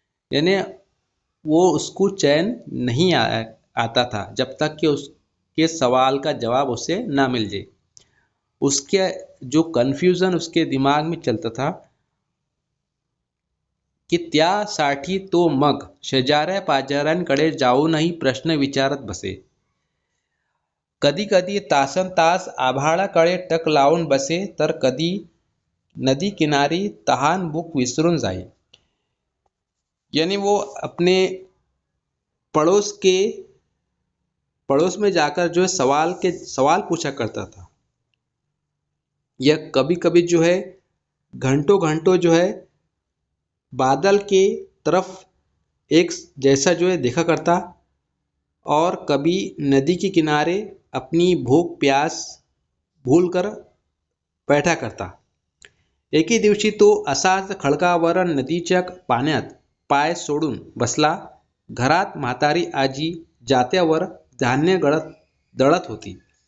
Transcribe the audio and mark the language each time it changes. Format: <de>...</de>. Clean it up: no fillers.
<hi>यानी वो उसको चैन नहीं आता था जब तक कि उसके सवाल का जवाब उसे ना मिल जाए। उसके जो कन्फ्यूजन उसके दिमाग में चलता था की</hi> <mr>त्यासाठी तो मग शेजाऱ्या पाजाऱ्यांकडे जाऊनही प्रश्न विचारत बसे। कधी कधी तासन तास आभाळाकडे टक लावून बसे, तर कधी नदी किनारी तहान भूक विसरून जाए।</mr> <hi>यानी वो अपने पड़ोस में जाकर जो है सवाल पूछा करता था। यह कभी कभी जो है घंटों घंटों जो है बादल के तरफ एक जैसा जो है देखा करता, और कभी नदी के किनारे अपनी भूख प्यास भूलकर बैठा करता।</hi> <mr>एके दिवशी तो असाच खडकावर नदीच्या पाण्यात पाय सोडून बसला। घरात म्हातारी आजी जात्यावर धान्य दळत होती।</mr>